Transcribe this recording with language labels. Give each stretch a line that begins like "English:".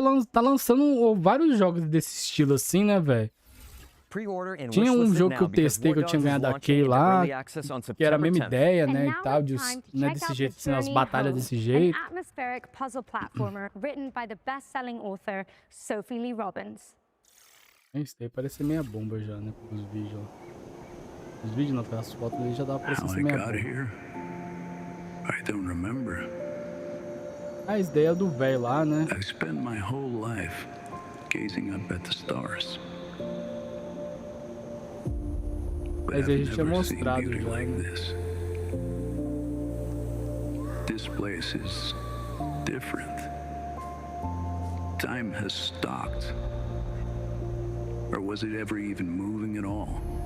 Portuguese: Tá lançando vários jogos desse estilo assim, né, velho? Tinha um jogo que eu testei que eu tinha ganhado aquele lá, que era a mesma ideia, né, e tal, né, desse jeito, assim, as batalhas desse jeito.
English: An atmospheric puzzle platformer written by the best-selling author Sophie Lee Robbins.
Portuguese: Isso daí parece meia bomba já, né, os vídeos, ó. Os vídeos não, as fotos ali já dava pra parecer meia bomba.
English: I don't remember.
Portuguese: Ah, isso daí é do velho lá, né?
English: I've spent my whole life gazing up at the stars.
Portuguese: Mas a gente tinha mostrado já, né?
English: This place is different. Time has stopped. Or was it ever even moving at all?